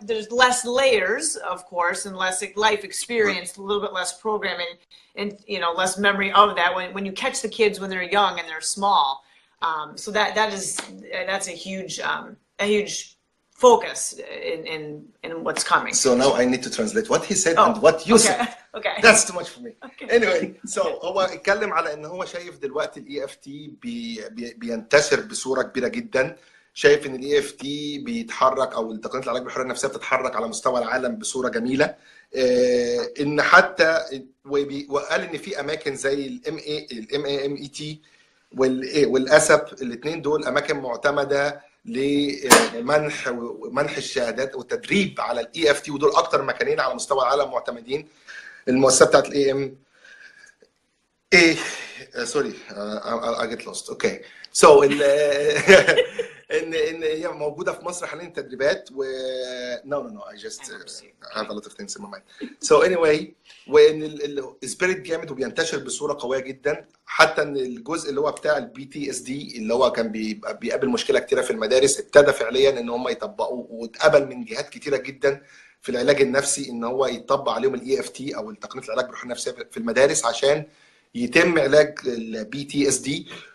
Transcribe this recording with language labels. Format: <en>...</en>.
<en>There's less layers, of course, and less life experience, a little bit less programming, and less memory of that when you catch the kids when they're young and they're small. So that's a huge focus in what's coming. So now I need to translate what he said and what you said. Okay. That's too much for me. Okay. Anyway, so</en> <ar>هو اتكلم على ان هو شايف دلوقتي الاي اف تي بينتشر بصوره كبيره جدا. شايف ان الاي اف تي بيتحرك او تقنيه العلاج بالحريه النفسيه بتتحرك على مستوى العالم بصوره جميله. ان حتى وقال ان في اماكن زي الام اي تي والاسب، الاثنين دول اماكن معتمده لمنح الشهادات والتدريب على الاي اف تي، ودول اكتر مكانين على مستوى العالم معتمدين. المؤسسه بتاعت الاي ام سوري</ar> <en>I get lost.</en> <ar>اوكي سو ان هي موجوده في مصر حاليا تدريبات و</ar> <en>no I just have a lot of things in my mind. So anyway،</en> <ar>وان السبيريت جامد وبينتشر بصوره قويه جدا، حتى ان الجزء اللي هو بتاع البي تي اس دي اللي هو كان بيقابل مشكله كتيره في المدارس، ابتدى فعليا ان هم يطبقوا، واتقبل من جهات كتيره جدا في العلاج النفسي ان هو يطبق عليهم الاي اف تي او تقنيه العلاج بالروح النفسيه في المدارس عشان يتم علاج البي تي اس دي.</ar>